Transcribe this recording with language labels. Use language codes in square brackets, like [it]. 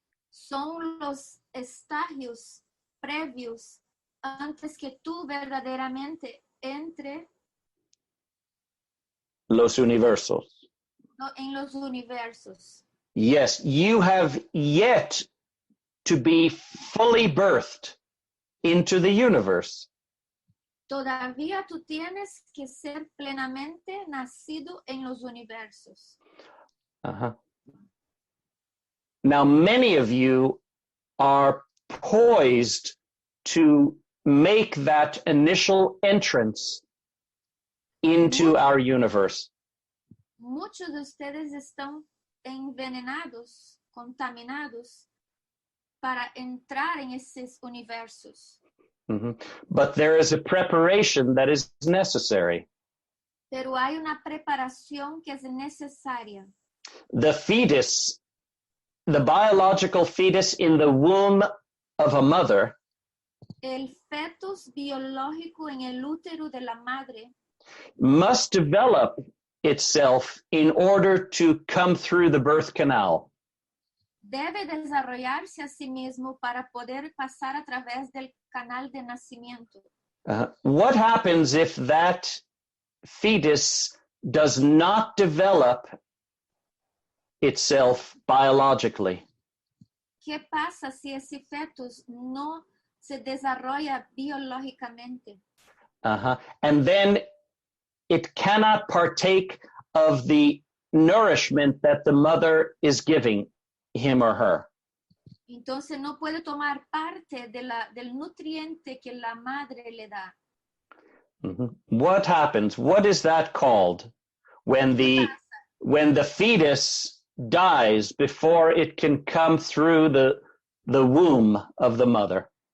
[es] son los estagios previos antes que tú verdaderamente entre Los universos. en los universos. [en] Yes, you have yet to be fully birthed into the universe. [es] Todavía tú tienes que ser plenamente nacido en los universos. [en] Now, many of you are poised to make that initial entrance into our universe. [es] Muchos de ustedes están envenenados, contaminados para entrar en esos universos. [en] But there is a preparation that is necessary. [es] Pero hay una preparación que es necesaria. [en] The fetus, the biological fetus in the womb of a mother, [es] El fetus biológico en el útero de la madre [en] must develop itself in order to come through the birth canal. [es] debe desarrollarse a sí mismo para poder pasar a través del canal de nacimiento. [en] What happens if that fetus does not develop itself biologically? [es] ¿Qué pasa si ese fetus no se desarrolla biológicamente? [en] And then it cannot partake of the nourishment that the mother is giving him or her. [es] Entonces no puede tomar parte del nutriente que la madre le da. [en] What happens? What is that called when the fetus dies before it can come through the womb of the mother?